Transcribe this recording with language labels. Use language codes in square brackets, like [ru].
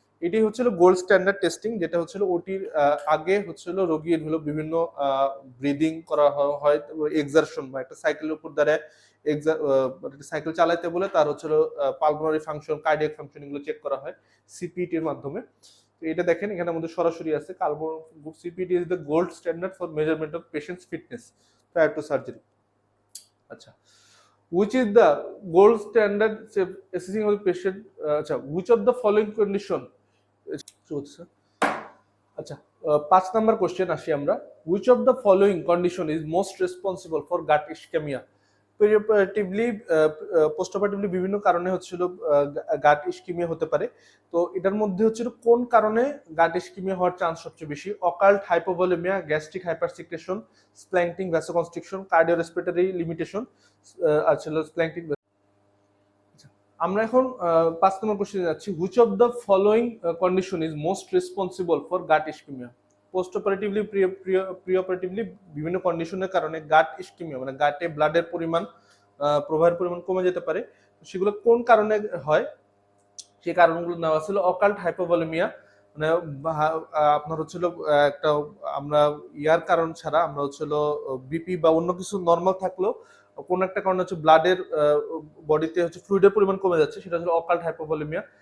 [bn] এটি হচ্ছিল gold standard testing, যেটা হচ্ছিল ওটির আগে হচ্ছিল রোগীর হলো বিভিন্ন ব্রিদিং করা হয়, এক্সারশন বা একটা সাইকেলের উপর দাঁড়ায় সাইকেল চালাইতে বলে তার হচ্ছিল পালমোনারি ফাংশন, কার্ডিয়াক ফাংশন এগুলো চেক করা হয় সিপিইটির মাধ্যমে। তো এটা দেখেন এখানে মধ্যে সরাসরি আছে [en] CPET is the gold standard for measurement of patient's fitness prior to surgery. আচ্ছা, which is the gold standard assessing of the patient, আচ্ছা which of the following condition, [bn] আচ্ছা 5 নাম্বার কোশ্চেন আসি আমরা, [en] which of the following condition is most responsible for gut ischemia? [bn] পেরিঅপারেটিভলি পোস্টঅপারেটিভলি বিভিন্ন কারণে হচ্ছিল গাট ischaemia হতে পারে। তো এটার মধ্যে হচ্ছিল কোন কারণে গাট ইস্কিমিয়া হওয়ার চান্স সবচেয়ে বেশি? [en] Occult hypovolaemia, gastric hypersecretion, splanchnic vasoconstriction, cardiorespiratory limitation আর ছিল splanchnic. [bn] আমরা এখন 5 নম্বর কোশ্চেনে যাচ্ছি, [en] which of the following condition is most responsible for gut ischemia? [bn] Post অপারেটিভলি pre অপারেটিভলি বিভিন্ন কন্ডিশনের কারণে গাট ইস্কিমিয়া মানে গাটে ব্লাডের পরিমাণ প্রবাহের পরিমাণ কমে যেতে পারে। সেগুলো কোন কারণে হয় সেই কারণগুলো নেওয়া ছিল অকাল্ট হাইপোভলিমিয়া, মানে আপনার হচ্ছিল একটা আমরা ইয়ার কারণ ছাড়া আমরা হচ্ছিল বিপি বা অন্য কিছু নর্মাল থাকলেও কোন একটা কারণে হচ্ছে ব্লাডের বডিতে হচ্ছে ফ্লুইডের পরিমাণ কমে যাচ্ছে, সেটা হচ্ছে অকাল্ট হাইপোভলিমিয়া।